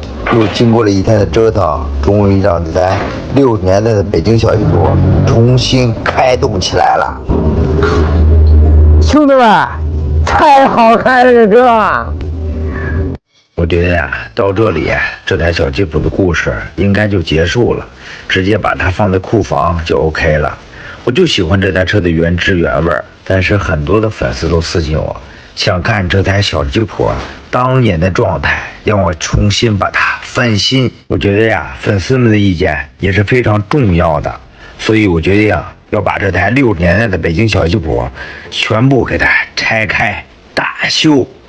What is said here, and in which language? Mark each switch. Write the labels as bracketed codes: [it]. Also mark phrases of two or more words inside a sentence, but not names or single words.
[zh] 又經過了1天的折騰，終於讓這台60年代的北京小吉普重新開動起來了。兄弟們，太好開了這車！我覺得呀，到這裡這台小吉普的故事應該就結束了，直接把它放在庫房就 OK 了。我就喜歡這台車的原汁原味，但是很多的粉絲都私信我，想看這台小吉普當年的狀態，讓我重新把它翻新。我覺得呀，粉絲們的意見也是非常重要的，所以我決定要把這台60年代的北京小吉普全部給它拆開大修。